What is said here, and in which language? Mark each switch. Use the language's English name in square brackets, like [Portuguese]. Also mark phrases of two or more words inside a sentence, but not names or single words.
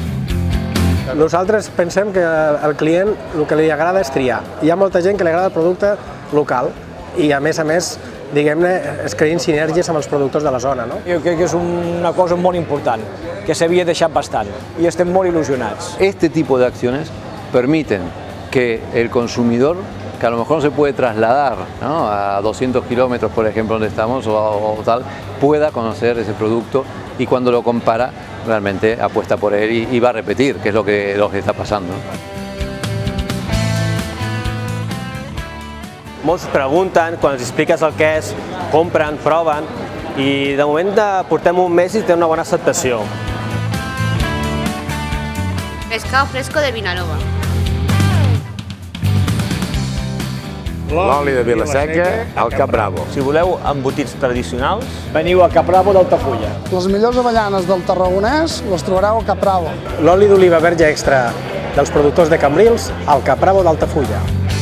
[Catalan] Nosaltres pensem que al client el que li agrada és triar. Hi ha molta gent que li agrada el producte local i, a més, diguem-ne, es creïn sinergies amb els productors de la zona. Jo crec que és una cosa molt important, que s'havia deixat bastant i estem molt il·lusionats. [Spanish] Este tipo de acciones permiten que el consumidor, que a lo mejor no se puede trasladar, ¿no?, a 200 kilómetros, por ejemplo, donde estamos, o tal, pueda conocer ese producto y cuando lo compara realmente apuesta por él y va a repetir, que es lo que está pasando. [Catalan] Molts pregunten, quan els expliques el que és, compren, proven i de moment portem un mes i té una bona acceptació. [Spanish] Pescado fresco de Vinalova. [Catalan] L'oli de Vila-seca al Capravo. Si voleu embotits tradicionals, Veniu a Capravo d'Altafulla. Les millors avellanes del Tarragonès les trobareu a Capravo. L'oli d'oliva verge extra dels productors de Cambrils al Capravo d'Altafulla.